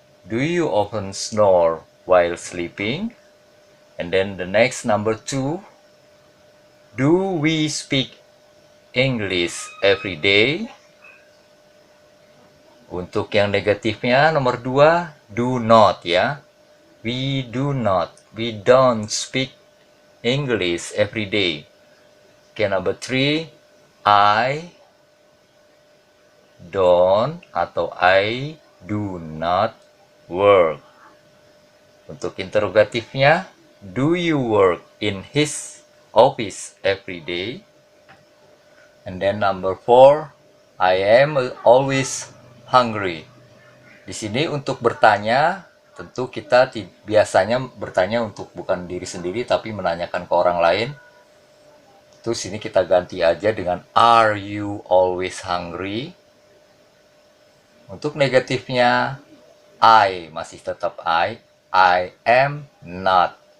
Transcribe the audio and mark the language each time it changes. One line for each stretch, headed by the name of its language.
English: Do you often snore while sleeping? And then the next number 2, do we speak English every day?
Indonesian: Untuk yang negatifnya nomor 2, do not ya.
English: We don't speak English every day. Okay, number 3, I don't atau I do not work.
Indonesian: Untuk interrogatifnya,
English: do you work in his office every day? And then number 4, I am always hungry.
Indonesian: Di sini untuk bertanya, tentu kita biasanya bertanya untuk bukan diri sendiri tapi menanyakan ke orang lain. Terus sini kita ganti aja dengan
English: are you always hungry?
Indonesian: Untuk negatifnya, I masih tetap
English: I am not.